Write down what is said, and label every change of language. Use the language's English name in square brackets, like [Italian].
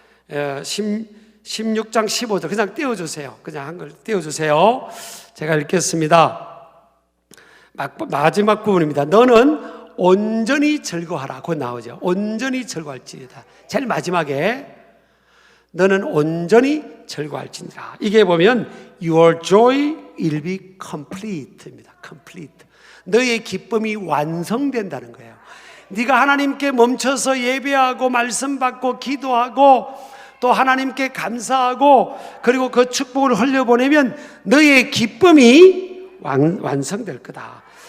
[Korean] 16장 15절 그냥 띄워주세요. 그냥 한글 띄워주세요. 제가 읽겠습니다. 마지막 부분입니다. 너는 온전히 즐거워하라. 곧 나오죠. 온전히 즐거워할지니라. 제일 마지막에 너는 온전히 즐거워할지니라. 이게 보면 [English] Your joy will be complete입니다. complete. [Korean] 너의 기쁨이 완성된다는 거예요. 네가 하나님께 멈춰서 예배하고 말씀 받고 기도하고 또 하나님께 감사하고 그리고 그 축복을 흘려보내면 너의 기쁨이 완성될 거다.